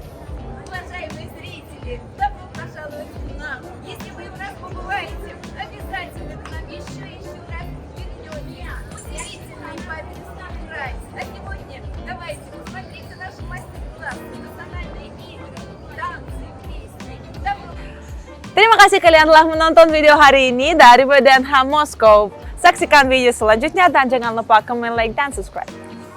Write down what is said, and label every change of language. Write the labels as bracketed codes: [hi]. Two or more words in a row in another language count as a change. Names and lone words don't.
[ru] уважаемые зрители, добро пожаловать к нам. Если вы у нас побываете, обязательно к нам еще и еще раз вернете. Удивительный памятный край. А сегодня давайте посмотрите наши мастер-классы, национальные игры, танцы, песни. Добро. [id] Terima kasih kalian telah menonton video hari ini dari BDNH Moskow. Saksikan video selanjutnya dan jangan lupa komen, like, dan subscribe.